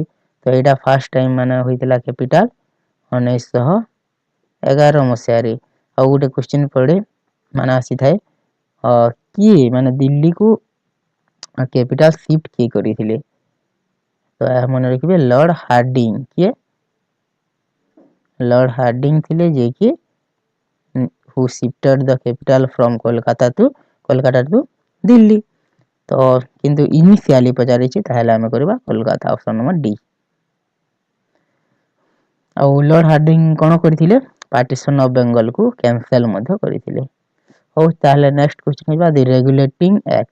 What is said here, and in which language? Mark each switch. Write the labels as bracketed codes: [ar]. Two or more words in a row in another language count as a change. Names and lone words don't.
[or] ତ ଏଇଟା [en] first time [or] ମାନେ ହୋଇଥିଲା କ୍ୟାପିଟାଲ 1911 ମସିହାରେ। ଆଉ ଗୋଟେ କ୍ୱେଶ୍ଚିନ୍ ପଡ଼େ ମାନେ ଆସିଥାଏ କିଏ ମାନେ ଦିଲ୍ଲୀକୁ [en] capital shift [or] କିଏ କରିଥିଲେ? ତ ଏହା ମନେ ରଖିବେ ଲର୍ଡ ହାର୍ଡିଂ। କିଏ? ଲର୍ଡ ହାର୍ଡିଂ ଥିଲେ, ଯିଏକି [en] who shifted the capital from Kolkata to Delhi. [or] ତ କିନ୍ତୁ ଇନିସିଆଲି ପଚାରିଛି, ତାହେଲେ ଆମେ କରିବା କୋଲକାତା, [en] option number D. [or] ଆଉ ଲର୍ଡ ହାର୍ଡିଂ କ'ଣ କରିଥିଲେ? [en] partition of Bengal [or] କ୍ୟାନସେଲ ମଧ୍ୟ କରିଥିଲେ। ହଉ, ତାହେଲେ [en] next question [or] ଯିବା ଦି ରେଗୁଲେଟିଂ ଆକ୍ଟ।